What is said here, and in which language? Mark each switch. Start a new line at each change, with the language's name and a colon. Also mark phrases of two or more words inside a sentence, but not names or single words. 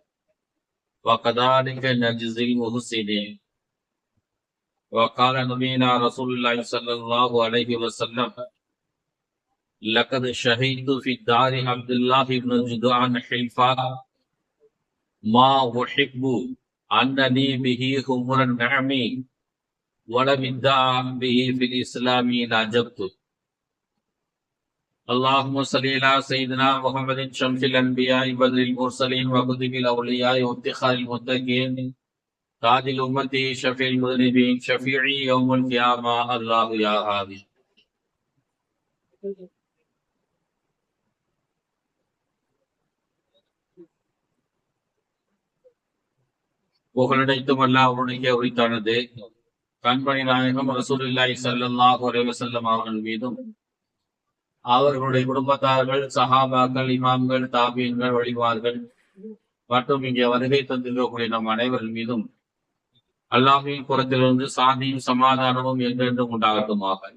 Arabic: وكذلك نجزي المحسنين وقال نبينا رسول الله صلى الله عليه وسلم لقد شهدت في دار عبد الله بن جدعان حلفا ما أحب أنني به خمر النعم ولم ادعى به في الإسلام لعجبت اللهم صل على سيدنا محمد شمس الأنبياء بدر المرسلين وقطب الأولياء وافتخار المتقين تاج الأمة شفيع المذنبين شفيعي يوم القيامة الله يا هادي
Tamil: புகழனைத்தும் அல்லாஹ் அவனுக்கே உரித்தானது. கண்பணி நாயகம்
Arabic: رسول الله صلى الله عليه وسلم
Tamil: அவர்கள் மீதும் அவர்களுடைய குடும்பத்தார்கள் சஹாபாக்கள் இமாம்கள் தாபீன்கள் வழிமார்கள் மற்றும் இங்கே வருகை தந்திருக்கக்கூடிய நம் அனைவர்கள் மீதும் அல்லாஹ்வின் புறத்திலிருந்து சாந்தியும் சமாதானமும் என்றென்றும் உண்டாகட்டுமாக.